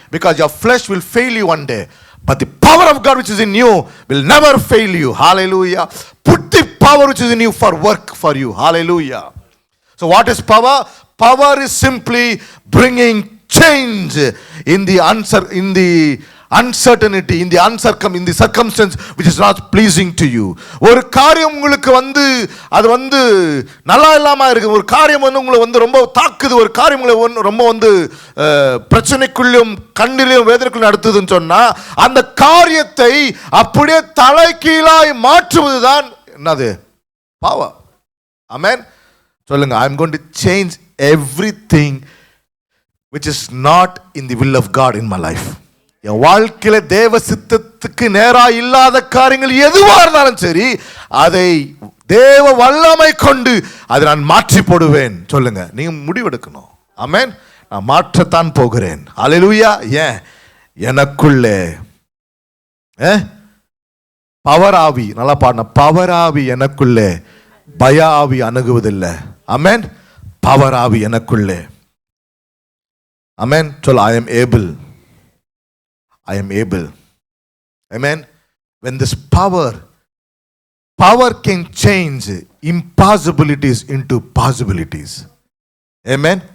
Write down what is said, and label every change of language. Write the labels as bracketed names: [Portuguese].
[English] Because your flesh will fail you one day. But the power of God which is in you will never fail you. Hallelujah. Put the power which is in you for work for you. Hallelujah. So what is power? Power is simply bringing change in the uncertainty, in the circumstance which is not pleasing to you. [Tamil] ஒரு காரியம் உங்களுக்கு அது நல்லா இல்லாம இருக்கு, ஒரு காரியம் உங்களை ரொம்ப தாக்குது, ஒரு காரியம் உங்களை ரொம்ப பிரச்சனைக்குள்ளும் கண்ணிலும் வேதனைக்குள்ளும் நடத்துதுன்னு சொன்னா அந்த காரியத்தை அப்படியே தலைகீழாய் மாற்றுவதுதான் என்னது? பவர். ஆமென். [English] சொல்லுங்க, I am going to change everything which is not in the will of God in my life. [Tamil] என் வாழ்க்கையில தேவ சித்தத்துக்கு நேரா இல்லாத காரியங்கள் எதுவா இருந்தாலும் சரி, அதை தேவ வல்லமை கொண்டு அதை நான் மாற்றி போடுவேன். சொல்லுங்க, நீங்க முடிவெடுக்கணும். ஆமென். நான் மாற்றத்தான் போகிறேன். ஹல்லேலூயா. ஏன்? எனக்குள்ளே பவர் ஆவி, நல்லா பாடின, பவர் ஆவி எனக்குள்ளே, பய ஆவி அணுகுவதில்லை. ஆமென். பவர் ஆவி எனக்குள்ளே. ஆமென். [English] சொல்ல, I am able. I am able. Amen. When this power can change impossibilities into possibilities. Amen.